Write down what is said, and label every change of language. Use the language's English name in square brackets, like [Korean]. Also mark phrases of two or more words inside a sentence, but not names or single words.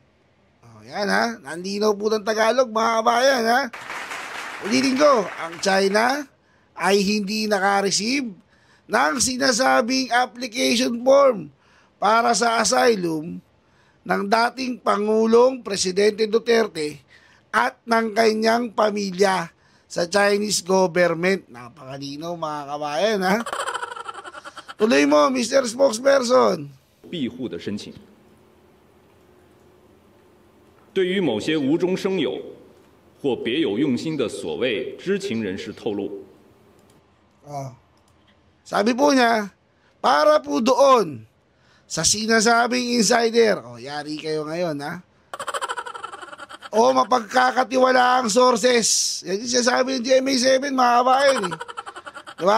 [Filipino] Yan nandinaw po ng Tagalog, mga kabayan Ulitin ko, ang China ay hindi naka-receive ng sinasabing [English] application form [Filipino] para sa asylum ng dating Pangulong Presidente Duterte at ng kanyang pamilya sa [English] Chinese government. [Filipino] Napakalinaw, mga kabayan Tuloy mo, Mr. Spokesperson. [Chinese] 庇护的申请。对于某些无中生有或别有用心的所谓知情人士透露， [Filipino] Sabi po niya, para po doon sa sinasabing insider, yari kayo ngayon o mapagkakatiwalaang sources. Yan yung sinasabi ng GMA7, mga kabayan Diba?